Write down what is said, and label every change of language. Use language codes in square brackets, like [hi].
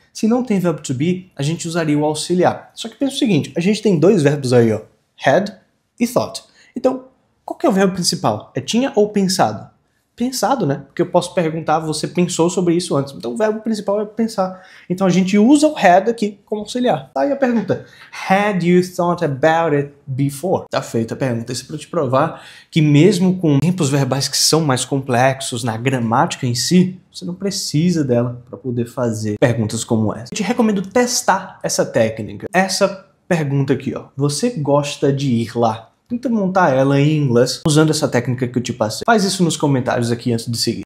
[pt] Se não tem verbo to be, a gente usaria o auxiliar. Só que pensa o seguinte, a gente tem 2 verbos aí, ó, had e thought. Então, qual que é o verbo principal? É tinha ou pensado? Pensado, né? Porque eu posso perguntar, você pensou sobre isso antes. Então o verbo principal é pensar. Então a gente usa o had aqui como auxiliar. Tá aí a pergunta. [en] Had you thought about it before? [pt] Tá feita a pergunta. Isso é para te provar que mesmo com tempos verbais que são mais complexos na gramática em si, você não precisa dela para poder fazer perguntas como essa. Eu te recomendo testar essa técnica. Essa pergunta aqui, ó. Você gosta de ir lá? Tenta montar ela em inglês usando essa técnica que eu te passei. Faz isso nos comentários aqui antes de seguir.